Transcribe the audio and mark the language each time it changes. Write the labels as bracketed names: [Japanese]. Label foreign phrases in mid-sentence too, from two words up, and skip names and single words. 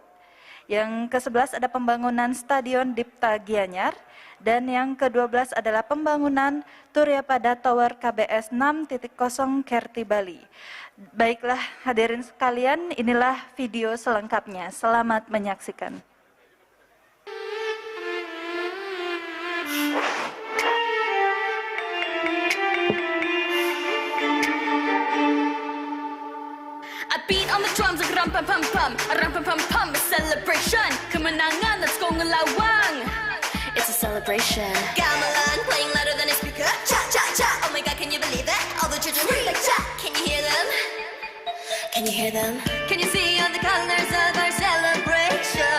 [Indonesian] Yang ke-11 ada pembangunan Stadion Dipta Gianyar. Dan yang ke-12 adalah pembangunan Turyapada Tower KBS 6.0 Kerti Bali. Baiklah hadirin sekalian, inilah video selengkapnya. Selamat menyaksikan. [English] I beat on the drums like ram pam pam pam, a celebration. Kemenangan, let's go ngelawang. It's a celebration. Gamelan playing louder than a speaker. Cha cha cha. Oh my God, can you believe it? All the children scream like cha. Can you hear them? Can you hear them? Can you see all the colors of our celebration?